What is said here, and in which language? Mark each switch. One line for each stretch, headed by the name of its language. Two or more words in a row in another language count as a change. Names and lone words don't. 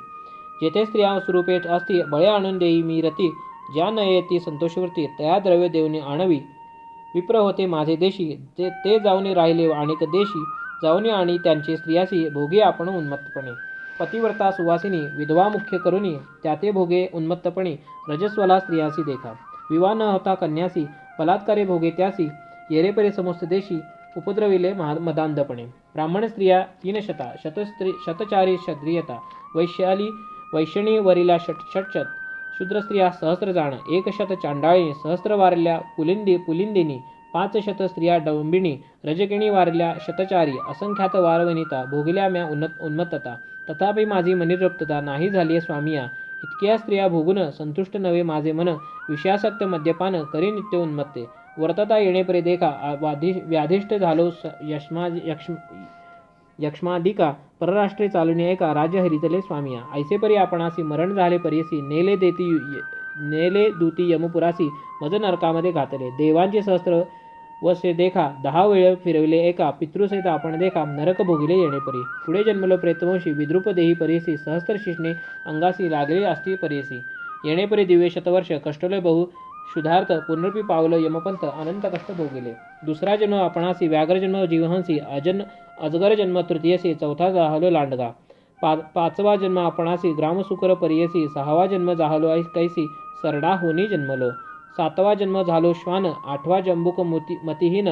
Marathi: जेथे स्त्रिया स्वरूपे असती बळे आणून देई मी रती ज्या न येती संतोषवृत्ती तया द्रव्य देवनी आणवी. विप्र होते माझे देशी ते जाऊनी राहिले अनेक देशी जाऊनी आणि त्यांचे स्त्रियासी भोगे आपण उन्मत्तपणे. पतिव्रता सुवासिनी विधवा मुख्य करुनी त्याते भोगे उन्मत्तपणे रजस्वला स्त्रियासी देखा. विवाह न होता कन्यासी बलात्कारे भोगे त्यासी येरेपरे समस्त देशी उपद्रविले मदांधपणे. ब्राह्मण स्त्रिया 300 शतचारी क्षत्रियता वैश्यणी वरिला षटशत शूद्र स्त्रिया सहस्र जाण 100 चांडाळी सहस्र वारल्या पुलिंदिनी 500 स्त्रिया डंबिणी रजकिणी वारल्या शतचारी असंख्यात वारवनिता भोगल्या म्या उन्मत्तता. तथापि माझी मनितृप्तता नाही झाली स्वामिया. इतक्या स्त्रिया भोगून संतुष्ट नव्हे माझे मन विषयासक्त मद्यपान करी नित्य उन्मत्ते. वर्तता येणेपरी देखा व्याधिष्ट झालो यक्ष्मादिका परराष्ट्रे चालून एका राज्य हरितले स्वामिया. ऐसेपरी आपणासी मरण झाले परियसी नेले नेले दूती यमपुरासी मज नरकामध्ये घातले. देवांचे सहस्त्र वसे देखा 10 वेळ फिरविले एका पितृसहित आपण देखा नरक भोगिले येणेपरी. पुढे जन्मलो प्रेतवंशी विद्रुप देही परियसी सहस्त्र शिष्णे अंगासी लागले असती परियसी. येणेपरी दिव्य शतवर्ष कष्टले बहु शुद्धार्थ पुनरपी पावलं यमपंथ अनंत कष्ट भोगिले. दुसरा जन्म आपणासी व्याघ्रजन्म जीवहंसी अजगर जन्म तृतीयसी चौथा जाहलो लांडगा. पाचवा जन्म आपणासी ग्रामसुकर परियसी. 6वा जन्म जाहलो कैसी सरडा होनी जन्मलो. 7वा जन्म झालो श्वान. 8वा जंबुक मतिहीन.